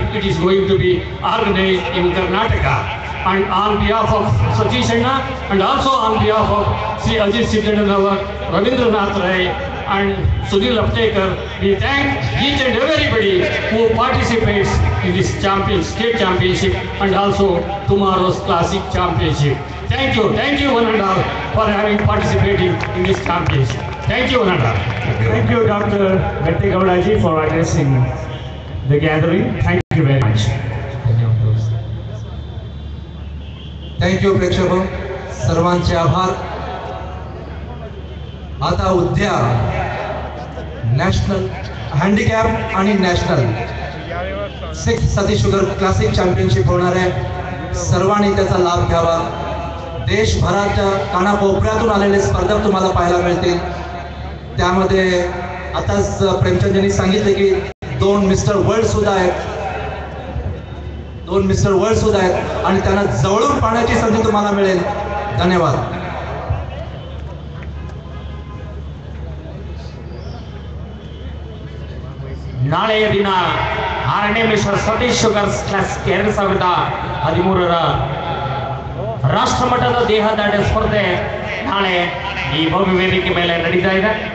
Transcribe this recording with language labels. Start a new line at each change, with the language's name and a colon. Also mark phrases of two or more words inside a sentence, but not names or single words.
English: It is going to be organized in Karnataka. And on behalf of Satish Anna and also on behalf of Sri Ajit Siddhananavar, Ravindranath Rai and Sunil Aptekar, we thank each and everybody who participates in this state championship and also tomorrow's classic championship. Thank you one and all for having participating in this championship. Thank you one and all. Thank you, Dr. Bette Gowda ji, for addressing the gathering. Thank you very much.
Marathi: थँक यू प्रेक्षक सर्वांचे आभार. आता उद्या नॅशनल हँडिकॅप आणि नॅशनल 6th सतीश शुगर क्लासिक चॅम्पियनशिप होणार आहे. सर्वांनी त्याचा लाभ घ्यावा. देशभराच्या कानाकोपऱ्यातून आलेले स्पर्धक तुम्हाला पाहायला मिळतील. त्यामध्ये आताच प्रेमचंदजींनी सांगितले की 2 मिस्टर वर्ल्ड सुद्धा आहेत आणि त्यांना जवळून पाहण्याची संधी तुम्हाला मिळेल. धन्यवाद.
Kannada: ನಾಳೆಯ ದಿನ 6ನೇ ಮಿಸ್ಟರ್ ಸತೀಶ್ ಶುಗರ್ಸ್ ಕ್ಲಾಸಿಕ್ 2013ರ ರಾಷ್ಟ್ರ ಮಟ್ಟದ ದೇಹದಾಢ್ಯ ಸ್ಪರ್ಧೆ ನಾಳೆ ಈ ಭವ್ಯ ವೇದಿಕೆ ಮೇಲೆ ನಡೀತಾ ಇದೆ.